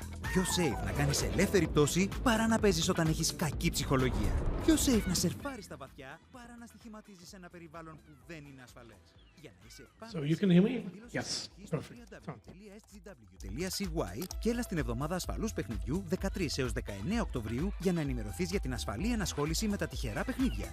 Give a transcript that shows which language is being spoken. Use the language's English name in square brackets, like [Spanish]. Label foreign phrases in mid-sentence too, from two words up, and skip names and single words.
[Greek] Πιο safe να κάνεις ελεύθερη πτώση παρά να παίζεις όταν έχεις κακή ψυχολογία. Πιο safe να σερφάρεις στα βαθιά παρά να στοιχηματίζεις ένα περιβάλλον που δεν είναι ασφαλές. Για να είσαι πάνω [English] So you can hear me? Yes. Perfect. [Greek] www.sgy και έλα στην εβδομάδα ασφαλούς παιχνιδιού 13 έως 19 Οκτωβρίου για να ενημερωθείς για την ασφαλή ενασχόληση με τα τυχερά παιχνίδια.